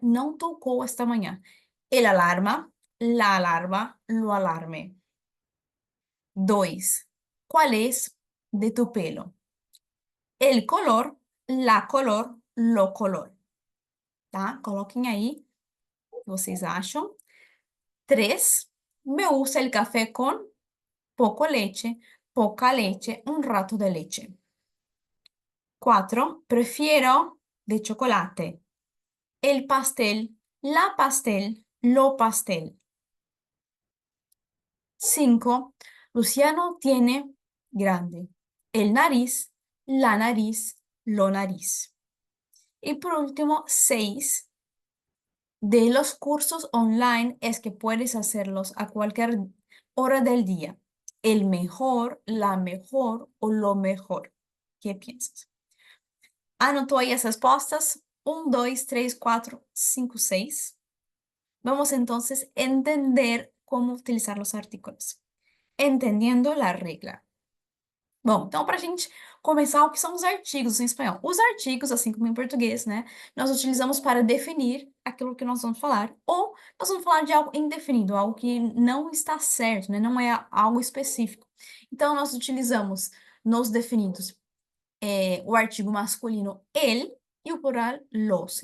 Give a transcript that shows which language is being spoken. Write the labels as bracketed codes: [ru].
[pt] Não tocou esta manhã. [es] El alarma, la alarma, lo alarme. 2. ¿Cuál es de tu pelo? El color, la color, lo color. Tá? [pt] Coloquem aí o que vocês acham. 3. [es] Me gusta el café con poco leche, poca leche, un rato de leche. 4. Prefiero de chocolate. El pastel, la pastel, lo pastel. 5. Luciano tiene grande. El nariz, la nariz, lo nariz. Y por último, 6. De los cursos online es que puedes hacerlos a cualquier hora del día. El mejor, la mejor o lo mejor. ¿Qué piensas? [pt] Anotou aí as respostas? 1, 2, 3, 4, 5, 6. [es] Vamos entonces a entender cómo utilizar los artículos. Entendiendo la regla. [pt] Bom, então, para a gente começar, o que são os artigos em espanhol? Os artigos, assim como em português, né? Nós utilizamos para definir aquilo que nós vamos falar, ou nós vamos falar de algo indefinido, algo que não está certo, né? Não é algo específico. Então, nós utilizamos nos definidos o artigo masculino el e o plural los.